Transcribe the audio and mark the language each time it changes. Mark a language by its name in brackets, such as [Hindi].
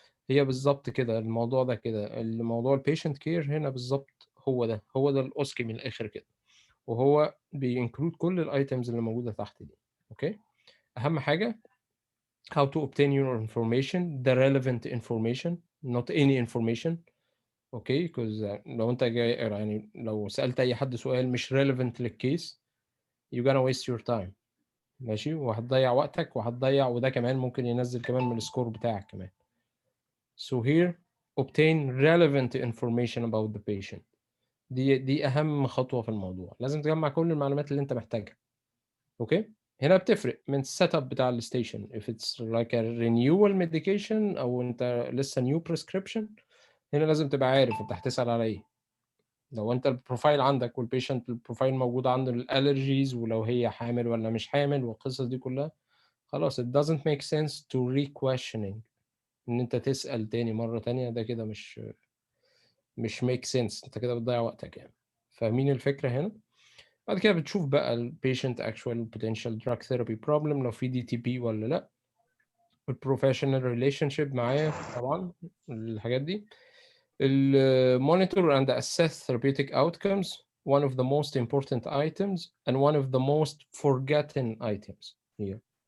[Arabic] هي بالظبط كده الموضوع ده كده، الموضوع البيشنت كير هنا بالظبط هو ده الاوسكي من الاخر كده، وهو بينكلود كل الايتمز اللي موجوده تحت دي. [English] okay, [Arabic] اهم حاجه [English] how to obtain your information, the relevant information, not any information. [Arabic] اوكي، [English] because [Arabic] لو انت جاي يعني لو سالت اي حد سؤال مش relevant للكيس [English] you're gonna waste your time. [Arabic] ماشي، وهتضيع وقتك وهتضيع، وده كمان ممكن ينزل كمان من السكور بتاعك كمان. [English] So here obtain relevant information about the patient. [Arabic] دي أهم خطوة في الموضوع، لازم تجمع كل المعلومات اللي أنت محتاجها. أوكي؟ هنا بتفرق من السيت اب بتاع الستيشن. [English] If it's like a renewal medication [Arabic] أو أنت لسه [English] new prescription، [Arabic] هنا لازم تبقى عارف أنت هتسأل على إيه. لو أنت البروفايل عندك والبيشنت البروفايل موجود عنده الالرجيز، ولو هي حامل ولا مش حامل والقصص دي كلها، خلاص [English] it doesn't make sense to re-questioning، [Arabic] ان انت تسأل تاني مرة تانية، ده كده مش [English] make sense، [Arabic] انت كده بتضيع وقتك يعني. فاهمين الفكرة هنا؟ بعد كده بتشوف بقى ال [English] patient actual potential drug therapy problem لو في DTP ولا لا، ال professional relationship [Arabic] معاه طبعا الحاجات دي، [English] ال monitor and assess therapeutic outcomes, one of the most important items and one of the most forgotten items here.